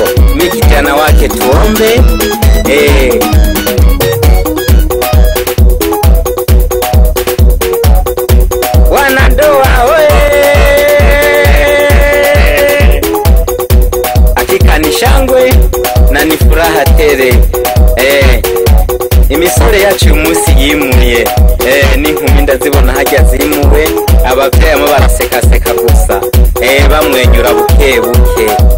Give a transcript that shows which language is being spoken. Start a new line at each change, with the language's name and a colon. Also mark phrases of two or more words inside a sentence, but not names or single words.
Swahili: Mimi kijana wake, tuombe. Wanandoa hakika ni shangwe na ni furaha tele.
Rundi: Imisore yacu umunsi yimuye, n'inkumi ndazibona hajya zimuwe, abavyeyi mo barasekaseka gusa, bamwenyura buke buke.